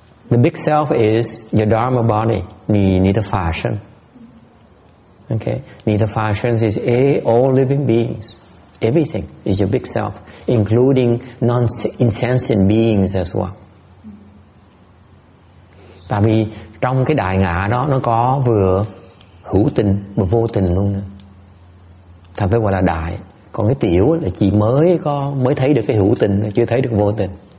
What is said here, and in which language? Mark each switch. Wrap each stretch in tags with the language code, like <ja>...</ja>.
<en>The big self is your dharma body.</en> <zh>你的法身</zh> <en>Okay, 你的法身 is all living beings. Everything is your big self, including non-insensient beings as well.</en> <vi>Tại vì trong cái đại ngã đó nó có vừa hữu tình vừa vô tình luôn nữa. Thật phải gọi là đại. Còn cái tiểu là chỉ mới thấy được cái hữu tình, chưa thấy được vô tình.</vi>